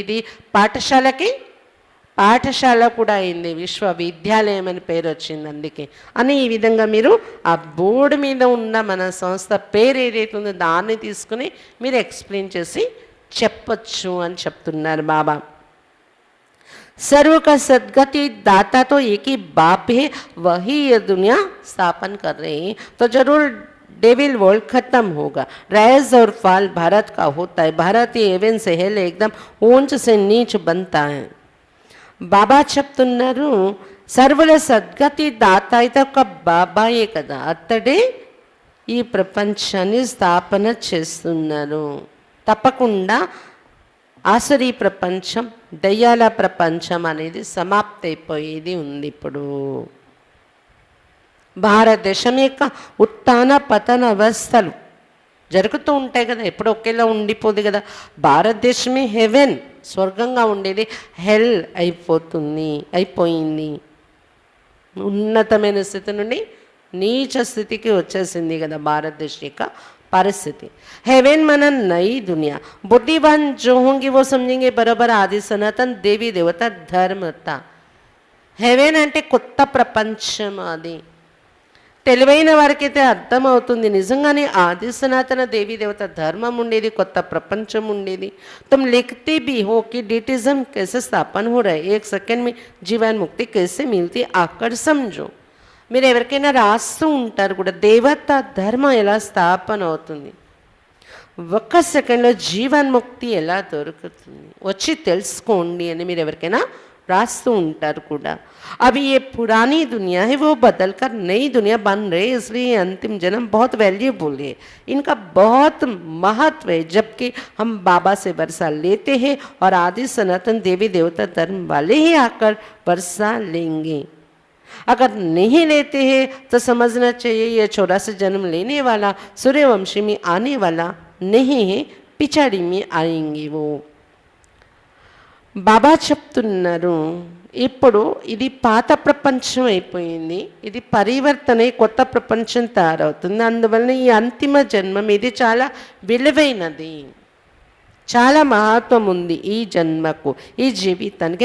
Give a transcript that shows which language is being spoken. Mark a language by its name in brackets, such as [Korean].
[Telugu] ఇది పాఠశాలకి పాఠశాల కూడా అయింది. విశ్వవిద్యాలయం అని పేరు వచ్చింది అందుకే అని. ఈ విధంగా మీరు ఆ బోర్డు మీద ఉన్న మన సంస్థ పేరు ఏదైతే ఉందో దాన్ని తీసుకుని మీరు ఎక్స్ప్లెయిన్ చేసి చెప్పచ్చు అని చెప్తున్నారు బాబా. [Hindi] सर्व का सदगति दाता तो एक ही बाप है, वही ये दुनिया स्थापन कर रहे हैं. तो जरूर डेविल वर्ल्ड खत्म होगा. राइज और फॉल भारत का होता है. भारत ये हेवन से हेल एकदम ऊंच से नीच बनता है. [Telugu] బాబా చెప్తున్నారు, సర్వుల సద్గతి దాత అయితే ఒక బాబాయే కదా, అతడే ఈ ప్రపంచాన్ని స్థాపన చేస్తున్నారు. తప్పకుండా ఆసరీ ప్రపంచం, దయ్యాల ప్రపంచం అనేది సమాప్తి అయిపోయేది ఉంది. ఇప్పుడు భారతదేశం యొక్క ఉత్థాన పతన అవస్థలు జరుగుతూ ఉంటాయి కదా, ఎప్పుడు ఒకేలా ఉండిపోదు కదా. భారతదేశమే హెవెన్, స్వర్గంగా ఉండేది హెల్ అయిపోయింది. ఉన్నతమైన స్థితి నుండి నీచ స్థితికి వచ్చేసింది కదా భారతదేశం యొక్క పరిస్థితి. [Hindi] हेवन मन नई दुनिया. बुद्धिवान जो होंगे वो समझेंगे बराबर आदि सनातन देवी देवता धर्मता. [Telugu] हेवन అంటే కొత్త ప్రపంచం. అది తెలివైన వారికైతే అర్థమవుతుంది. నిజంగానే ఆది సనాతన దేవీ దేవత ధర్మం ఉండేది, కొత్త ప్రపంచం ఉండేది. [Hindi] तुम लिखते भी हो कि डिटिज्म कैसे स्थापन हो रहा है, एक सेकंड में जीवन मुक्ति कैसे मिलती, आकर समझो. [Telugu] మీరు ఎవరికైనా రాస్తూ ఉంటారు కూడా, దేవత ధర్మం ఎలా స్థాపన అవుతుంది, ఒక్క సెకండ్లో జీవన్ముక్తి ఎలా దొరుకుతుంది, వచ్చి తెలుసుకోండి అని మీరు ఎవరికైనా रास्तू ఉంటారు కూడా. [Hindi] अभी ये पुरानी दुनिया है वो बदल कर नई दुनिया बन रही है, इसलिए अंतिम जन्म बहुत वैल्यूबल है, इनका बहुत महत्व है. जबकि हम बाबा से वर्षा लेते हैं और आदि सनातन देवी देवता धर्म वाले ही आकर वर्षा लेंगे. अगर नहीं लेते हैं तो समझना चाहिए ये 84 जन्म लेने वाला सूर्यवंशी में आने वाला नहीं है, पिछाड़ी में आएंगे वो. [Telugu] బాబా చెప్తున్నారు, ఇప్పుడు ఇది పాత ప్రపంచం అయిపోయింది, ఇది పరివర్తన కొత్త ప్రపంచం తయారవుతుంది. అందువలన ఈ అంతిమ జన్మం ఇది చాలా విలువైనది, చాలా మహత్వం ఉంది ఈ జన్మకు, ఈ జీవితానికి.